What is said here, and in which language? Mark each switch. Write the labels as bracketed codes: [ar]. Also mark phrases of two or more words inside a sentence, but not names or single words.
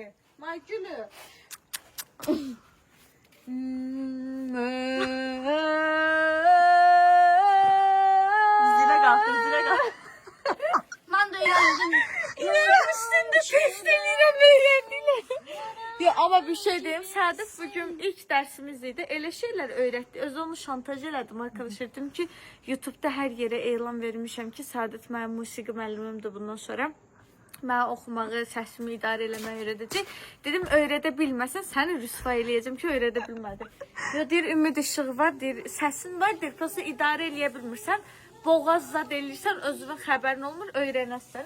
[az] May gülü. Zilə qalxır, zilə qalxır. Mən də öyrəndim. İnanın üstündə test eləyirəm öyrəndilər. [tr] Ya ama bir şey diyeyim. Saadet bugün ilk dersimiz idi. Elə şeyler öğretti. [az] Öz onu şantaj elədim arkadaşlar. Dedim ki YouTube'da [tr] her yere [az] elan vermişəm ki Saadet mənim musiqi müəllimimdir bundan sonra. Mən oxumağı, səsimi idarə eləməyi öyrədəcək. Dedim öyrədə bilməsən səni rüsva eləyəcəm ki öyrədə bilmədim. Ya deyir ümid işığı var, deyir səsin var, deyir prosta idarə eləyə bilmirsən. Boğaz zad eləyirsən, özünün xəbərin olmur, öyrənəsən.